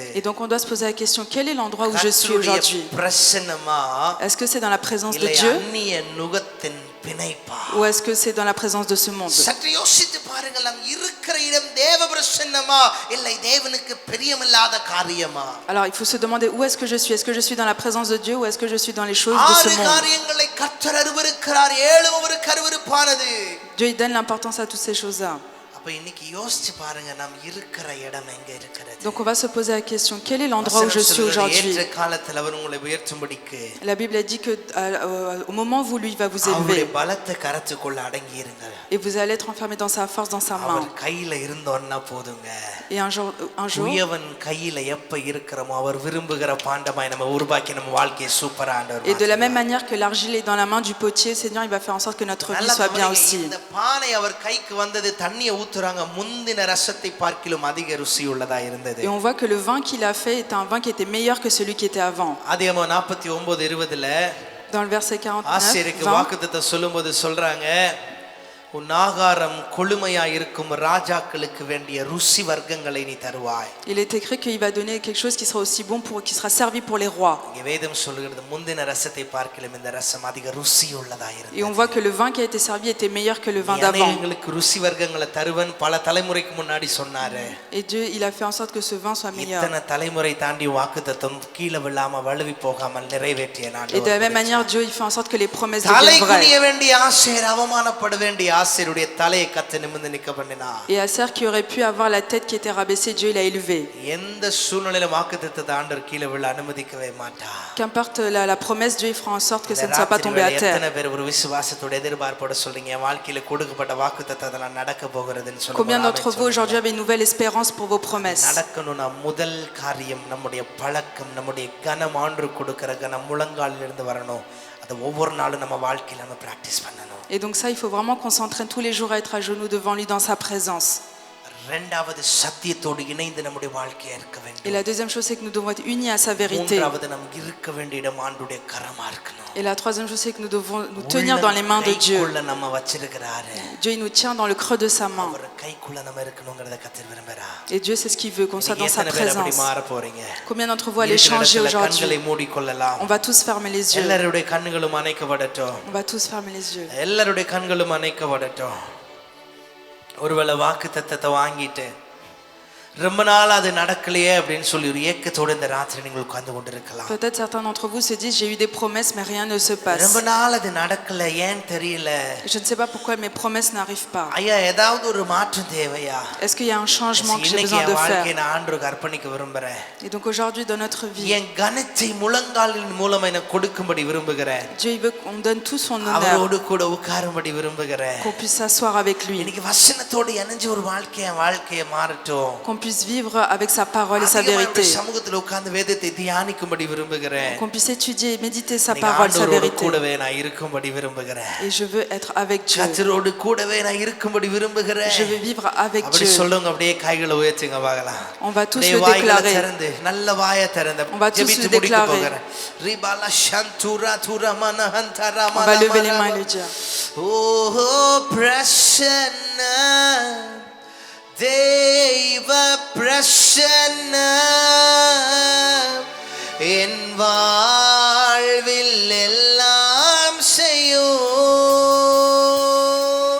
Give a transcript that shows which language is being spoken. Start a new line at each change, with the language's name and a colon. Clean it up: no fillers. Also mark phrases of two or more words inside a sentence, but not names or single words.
French: Et donc on doit se poser la question, quel est l'endroit où je suis aujourd'hui?
Tamil: பிரசன்னமா,
French: Est-ce que c'est dans la présence de
Tamil: இல்லை
French: Dieu
Tamil: அந்நிய நுகத்தின் பிணைப்பா?
French: ou est-ce que c'est dans la présence de ce monde?
Tamil: சற்று யோசித்து பாருங்கள். நாம் இருக்கிற இடம் தேவ பிரசன்னமா இல்லை தேவனுக்கு பிரியமில்லாத காரியமா?
French: Alors il faut se demander où est-ce que je suis? Est-ce que je suis dans la présence de Dieu ou est-ce que je suis dans les choses de ce
Tamil: ஆறு
French: monde?
Tamil: காரியங்களை கர்த்தர் அருவருக்கிறார், ஏழும் அவருக்கு அருவருப்பானது.
French: Dieu il donne l'importance à toutes ces choses-là.
Tamil: அப்ப இன்னைக்கு யோசிச்சு பாருங்க, நாம் இருக்கிற இடம் எங்க இருக்கிறது?
French: Donc on va se poser la question, quel est l'endroit où je suis aujourd'hui?
Tamil: ஏற்ற காலத்தில் அவர் உங்களை உயர்த்தும்படிக்கு
French: La Bible a dit que au moment où lui va vous
Tamil: அவருடைய
French: élever
Tamil: பலத்தை கரத்துக்குள்ள அடங்கி இருங்கள்.
French: et vous allez être enfermé dans sa force, dans sa main.
Tamil: அவர் கையில இருந்தோன்னா போதுங்க.
French: Et un jour
Tamil: குயவன் கையில எப்ப இருக்கிறோமோ அவர் விரும்புகிற பாண்டமாய் நம்ம உருவாக்கி நம்ம வாழ்க்கையை சூப்பரா ஆண்டவர்
French: et de la même manière que l'argile est dans la main du potier, Seigneur, il va faire en sorte que notre vie soit bien aussi.
Tamil: இந்த பானை அவர் கைக்கு வந்தது தண்ணியை ஊத்துறாங்க, முந்தின ரசத்தை பார்க்கிலும் அதிக ருசி உள்ளதா இருந்தது.
French: Et on voit que le vin qu'il a fait est un vin qui était meilleur que celui qui était avant.
Tamil: ஆதியாகமம் 49:20
French: Dans le verset 49,
Tamil: ஆசேருக்கு
French: 20,
Tamil: வாக்குத்தத்தம் சொல்லும்போது சொல்றாங்க, உன் ஆகாரம் கொழுமையாய் இருக்கும் ராஜாக்களுக்கு வேண்டிய ருசி வர்க்கங்களை நீ தருவாய்.
French: il est écrit qu'il va donner quelque chose qui sera aussi bon qui sera servi pour les rois.
Tamil: இங்கே வேதம் சொல்லுகிறது முந்தின ரசத்தை பார்க்கிலும் இந்த ரசம் அதிக ருசி உள்ளதா இருந்தது.
French: Et on voit que le vin qui a été servi était meilleur que le vin d'avant.
Tamil: அநேகங்களுக்கு ருசி வர்க்கங்களை தருவன் பல தலைமுறைக்கு முன்னாடி சொன்னாரு.
French: Et Dieu, il a fait en sorte que ce vin soit meilleur.
Tamil: இத்தனை தலைமுறை தாண்டி வாக்குத்தத்தம் கீழே விழாம வழுவி போகாமல் நிறைவேற்றிய நான்.
French: Et de la même manière, Dieu, il fait en sorte que les promesses deviennent
Tamil: தலை
French: vraies.
Tamil: குனிய வேண்டிய ஆசேர் அவமானப்பட வேண்டிய ஆசேருடைய தலையை கர்த்தர் நிமிர்ந்து நிக்க பண்ணினார்.
French: Et Aser qui aurait pu avoir la tête qui était rabaissée, Dieu l'a élevé.
Tamil: எந்த சூழ்நிலையில வாக்குத்தத்தத்தை ஆண்டவர் கீழே விழ அனுமதிக்கவே மாட்டார்.
French: Qu'importe la promesse, Dieu fera en sorte que ça ne soit pas tombé à terre.
Tamil: எத்தனை பேர் ஒரு விசுவாசத்தோட எதிர்பார்ப்போட சொல்றீங்க, என் வாழ்க்கையில கொடுக்கப்பட்ட வாக்குத்தத்தம் அதெல்லாம் நடக்க போகிறதுன்னு சொல்லுங்க.
French: Combien d'entre vous aujourd'hui avez une nouvelle espérance pour vos promesses?
Tamil: நடக்கணும்னா முதல் காரியம் நம்முடைய பழக்கம், நம்முடைய கனம் ஆண்டு கொடுக்கிற கனம் முழங்காலில் இருந்து வரணும். அதை ஒவ்வொரு நாளும் நம்ம வாழ்க்கையில நம்ம பிராக்டிஸ் பண்ணணும்.
French: Et donc ça, il faut vraiment qu'on s'entraîne tous les jours à être à genoux devant lui dans sa présence.
Tamil: இரண்டாவது சத்தியத்தோடு இணைந்து நம்முடைய வாழ்க்கையை இருக்க வேண்டும்.
French: Et la deuxième chose, c'est que nous devons être unis à sa vérité.
Tamil: மூன்றாவது நமக்கு இருக்க வேண்டிய இடம் ஆண்டவருடைய கரமா இருக்கணும்.
French: Et la troisième chose, c'est que nous devons nous tenir dans les mains de Dieu.
Tamil: கைக்குள்ள நம்ம வச்சிருக்கிறாரு.
French: Dieu, il nous tient dans le creux de sa main.
Tamil: அவர் கைக்குள்ள நம்ம இருக்கணும்ங்கறத கர்த்தர் விரும்புறார்.
French: Et Dieu, c'est ce qu'il veut, qu'on soit dans sa présence. Combien d'entre vous allez changer aujourd'hui?
Tamil: கண்களை மூடிக்கொள்ளலாம்.
French: On va tous fermer les yeux.
Tamil: எல்லாருடைய கண்களும் அணைக்கப்படட்டும்.
French: On va tous fermer les yeux.
Tamil: எல்லாருடைய கண்களும் அணைக்கப்படட்டும். ஒருவேளை வாக்குத்தத்தத்தை வாங்கிட்டு ரொம்ப நாள் அது நடக்கலையே அப்படின்னு சொல்லி ஒரு ஏக்கத்தோட இந்த ராத்திரி நீங்கள் உட்கார்ந்து கொண்டிருக்கலாம்.
French: Peut-être certains d'entre vous se disent j'ai eu des promesses mais rien ne se passe.
Tamil: ரொம்ப நாள் அது நடக்கல, ஏன் தெரியல.
French: Je ne sais pas pourquoi mes promesses n'arrivent pas.
Tamil: ஐயா ஏதாவது ஒரு மாற்றம் தேவையா?
French: Est-ce qu'il y a un changement que j'ai besoin de faire?
Tamil: நான் ஆண்டவருக்கு அர்ப்பணிக்க விரும்புறேன்.
French: Et donc aujourd'hui dans notre vie,
Tamil: என் கனத்தை முழங்காலின் மூலமா எனக்கு கொடுக்கும்படி விரும்புகிறேன்.
French: Dieu veut qu'on donne tout son honneur.
Tamil: அவரோடு கூட உட்காரும்படி விரும்புகிறேன்.
French: Qu'on puisse s'asseoir avec lui.
Tamil: இன்னைக்கு வசனத்தோடு இணைஞ்ச ஒரு வாழ்க்கையை மாறட்டும்.
French: Qu'on puisse vivre avec sa parole et sa vérité.
Tamil: சமூகத்தில் உட்கார்ந்து வேதத்தை தியானிக்கும்படி விரும்புகிறேன்.
French: Qu'on puisse étudier et méditer sa parole, sa vérité.
Tamil: கூடவே நான் இருக்கும்படி விரும்புகிறேன்.
French: Et je veux être avec Dieu.
Tamil: கர்த்தரோடு கூடவே நான் இருக்கும்படி விரும்புகிறேன்.
French: Je veux vivre avec Dieu.
Tamil: அப்படி சொல்லுங்க, அப்படியே கைகளை உயர்த்துங்க பார்க்கலாம்.
French: On va tous le déclarer.
Tamil: நல்ல வாயை திறந்து
French: On va tous le déclarer. ரிபாலா ஷந்துரா துரமன ஹந்தரமன. On va lever les mains et le dire.
Tamil: Oh பிரசன்ன தேவ பிரசன்ன என் வாழ்வில் எல்லாம் செய்யும்.